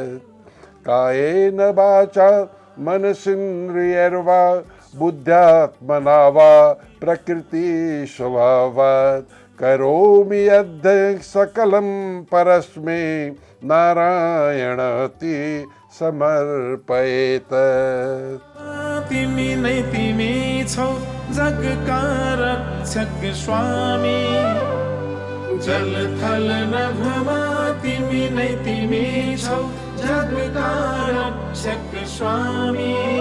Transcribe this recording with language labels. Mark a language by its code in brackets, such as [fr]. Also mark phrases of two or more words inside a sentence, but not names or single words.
[sa] कायेन वाचा मनसिन्द्रियैर्वा बुद्ध्यात्मना वा प्रकृति स्वभावात् करोमि यद् सकलं परस्मै नारायणति समर्पयेत्। [ne] तिमी नै तिमी छौ जगका रक्षक स्वामी, जल थल नभमा तिमी नै तिमी छौ जगका रक्षक स्वामी।